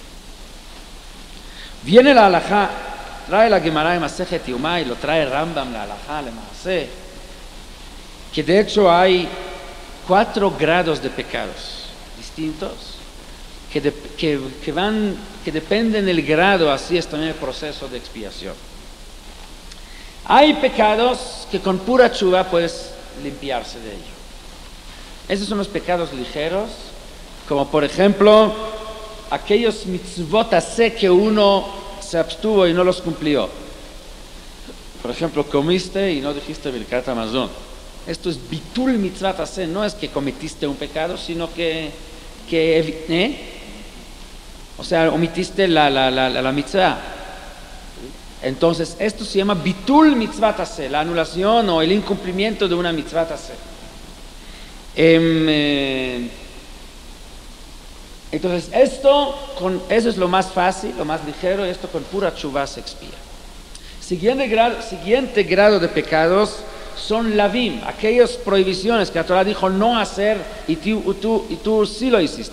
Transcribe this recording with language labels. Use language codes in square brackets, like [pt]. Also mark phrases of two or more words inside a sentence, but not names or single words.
[es] Viene la halajá, trae la Gemara de [he] מסכת יומא [es] y lo trae Rambam, la halajá, [he] למעשה, [es] que de hecho hay 4 grados de pecados distintos que dependen del grado, así es también el proceso de expiación. Hay pecados que con pura tshuva puedes limpiarse de ello. Esos son los pecados ligeros, como por ejemplo aquellos [he] מצוות עשה [es] que uno se abstuvo y no los cumplió. Por ejemplo, comiste y no dijiste [he] ברכת המזון. [es] Esto es [he] ביטול מצוות עשה, [es] no es que cometiste un pecado, sino o sea, omitiste la mitzvah. Entonces, esto se llama [he] ביטול מצוות עשה, [es] la anulación o el incumplimiento de una [he] מצוות עשה. [es] Entonces, eso es lo más fácil, lo más ligero, y esto con pura tshuva se expía. Siguiente grado de pecados son lavim, aquellas prohibiciones que la Torah dijo no hacer y tú sí lo hiciste.